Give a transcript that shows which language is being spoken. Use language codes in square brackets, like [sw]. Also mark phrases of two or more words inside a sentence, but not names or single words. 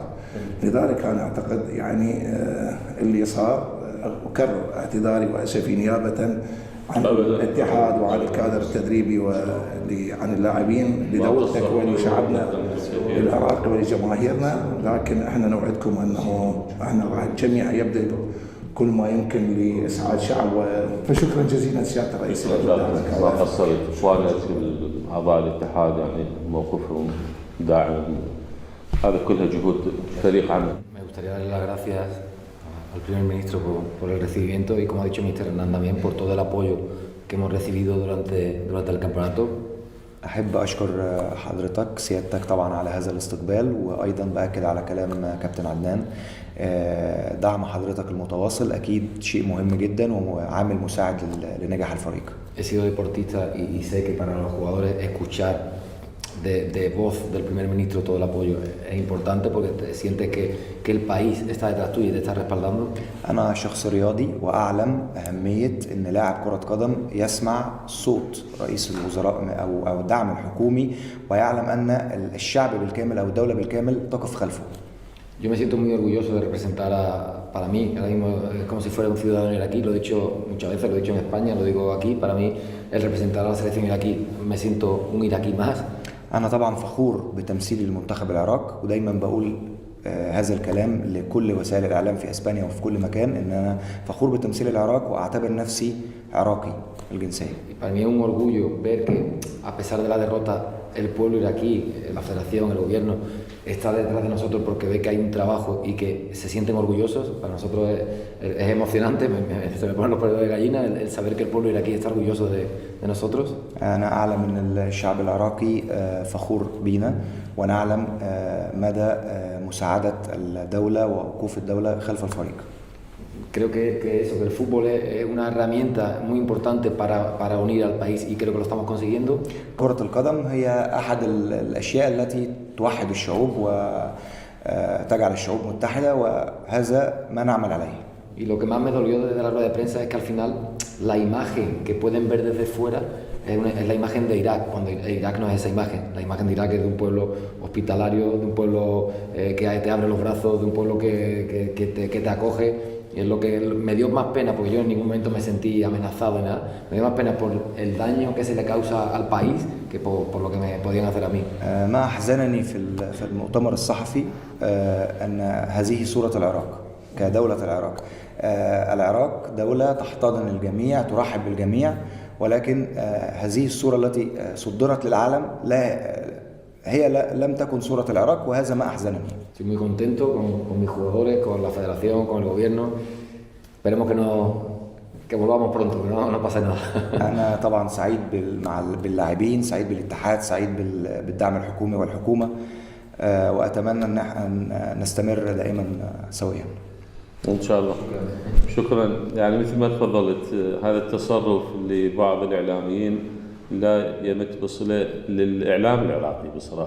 [ar] لذلك أنا أعتقد اللي صار، أكرر اعتذاري وأسفي نيابة عن الاتحاد وعن الكادر التدريبي وعن اللاعبين لدولتك ولشعبنا العراقي ولجماهيرنا، لكن احنا نوعدكم انه احنا راح الجميع يبذل كل ما يمكن لاسعاد شعب. فشكرا جزيلا سياده الرئيس. ما قصرت اخوانك اعضاء الاتحاد، موقفهم داعم، هذا كلها جهود فريق عمل. [es] Me gustaría darle las gracias al primer ministro por el recibimiento y, como ha dicho Mr. Hernán, también por todo el apoyo que hemos recibido durante el campeonato. [ar] أحب أشكر حضرتك سيادتك طبعا على هذا الاستقبال، وأيضا بأكد على كلام كابتن عدنان، دعم حضرتك المتواصل أكيد شيء مهم جدا وعامل مساعد لنجاح الفريق. [es] He sido deportista y sé que para los jugadores escuchar de voz del primer ministro todo el apoyo es importante, porque te sientes que el país está detrás tuyo y te está respaldando. [ar] أنا شخص رياضي وأعلم أهمية إن لاعب كرة قدم يسمع صوت رئيس الوزراء أو الدعم الحكومي، ويعلم أن الشعب بالكامل أو الدولة بالكامل تقف خلفه. [es] Yo me siento muy orgulloso de representar para mí, ahora mismo es como si fuera un ciudadano iraquí, lo he dicho muchas veces, lo he dicho en España, lo digo aquí, para mí el representar a la selección iraquí, me siento un iraquí más. [ar] أنا طبعا فخور بتمثيل المنتخب العراق، ودايما بقول هذا الكلام لكل وسائل الإعلام في إسبانيا وفي كل مكان، إن أنا فخور بتمثيل العراق وأعتبر نفسي عراقي الجنسية. [es] Para mí es un orgullo ver que, a pesar de la derrota, el pueblo iraquí, la federación, el gobierno, está detrás de nosotros porque ve que hay un trabajo y que se sienten orgullosos. Para nosotros es emocionante, se me ponen los pelos de gallina el saber que el pueblo iraquí está orgulloso de nosotros. [ar] أنا أعلم أن الشعب العراقي فخور بينا، ونعلم مدى مساعدة الدولة ووقوف الدولة خلف الفريق. [es] Creo que eso, que el fútbol es una herramienta muy importante para unir al país, y creo que lo estamos consiguiendo. [ar] كرة القدم هي أحد الأشياء التي توحد الشعوب وتجعل الشعوب متحدة، وهذا ما نعمل عليه. [es] Y lo que más me dolió desde la rueda de prensa es que al final la imagen que pueden ver desde fuera es la imagen de Irak, cuando Irak no es esa imagen. La imagen de Irak es de un pueblo hospitalario, de un pueblo que te abre los brazos, de un pueblo que te acoge. Y es lo que me dio más pena, porque yo en ningún momento me sentí amenazado ni nada. Me dio más pena por el daño que se le causa al país que por lo que me podían hacer a mí. [ar] ما أحزنني في المؤتمر الصحفي أن هذه صورة العراق كدولة العراق. العراق دولة تحتضن الجميع، ترحب بالجميع، ولكن هذه الصورة التي صدرت للعالم لم تكن صورة العراق، وهذا ما أحزنني. [es] Estoy muy contento con mis jugadores, con la federación, con el gobierno. Esperemos que volvamos pronto, que no pase nada. [ar] أنا طبعا سعيد باللاعبين، سعيد بالاتحاد، سعيد بالدعم الحكومي والحكومة، وأتمنى أن نستمر دائما سويا. إن شاء الله. شكرا. مثل ما تفضلت، هذا التصرف لبعض الإعلاميين لا يمت بصلة للإعلام العراقي بصراحة.